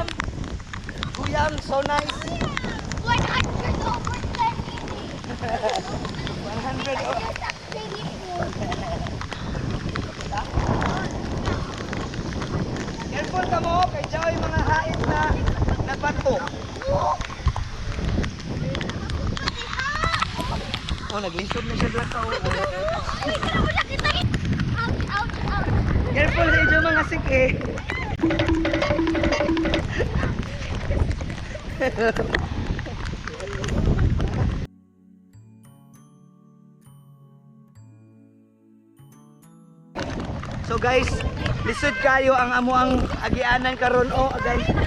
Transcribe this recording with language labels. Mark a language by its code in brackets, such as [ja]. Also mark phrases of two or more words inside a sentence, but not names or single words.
[hil] Guyam, [en] so nice. 100 over 100 oh. [hil] Careful ka mo, kay Joy mga hait na bato. Oh, naglisod na siya doon. Careful sa inyo mga sike. So guys, lisod kayo ang amuang agianan karon o agay.